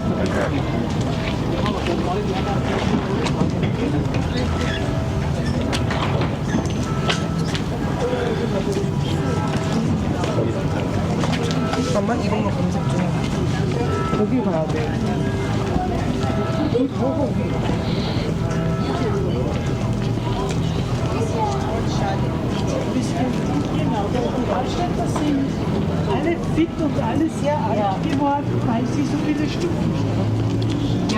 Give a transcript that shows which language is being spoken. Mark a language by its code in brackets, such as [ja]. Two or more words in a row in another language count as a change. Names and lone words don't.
[ko] 잠깐만 이런 거 검색 좀 해. 거기 가야 돼. [de] Hallstätter sind alle fit und alle sehr alt geworden, weil sie so viele Stufen haben.